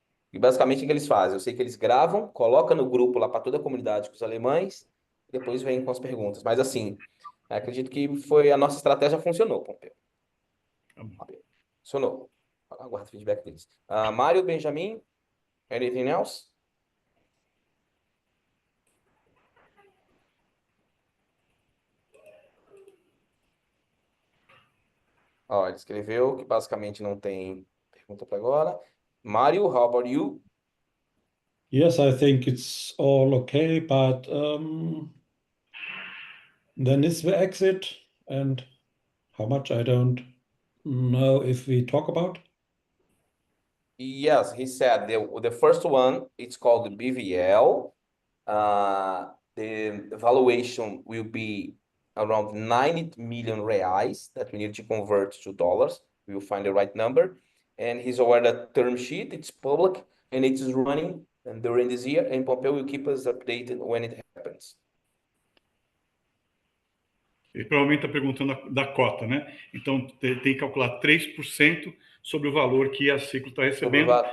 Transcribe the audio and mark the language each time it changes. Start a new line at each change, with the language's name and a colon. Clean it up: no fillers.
Portuguese: E basicamente o que eles fazem? Eu sei que eles gravam, colocam no grupo lá para toda a comunidade com os alemães, e depois vêm com as perguntas. Mas assim, acredito que foi a nossa estratégia funcionou, Pompeu. Funcionou. Aguardo o feedback deles.
English: Mário, Benjamin, anything else?
Portuguese: Ó, ele escreveu que basicamente não tem pergunta para agora.
English: Mário, how about you? Yes, I think it's all okay, but then is the exit, and how much I don't know if we talk about. Yes, he said the first one, it's called the BVL. The valuation will be around 90 million reais that we need to convert to dollars. We will find the right number. And he's aware that term sheet, it's public and it is running and during this year, and Pompeu will keep us updated when it happens.
Portuguese: Ele provavelmente está perguntando da cota, né? Então, tem que calcular 3% sobre o valor que a Ciclo está recebendo.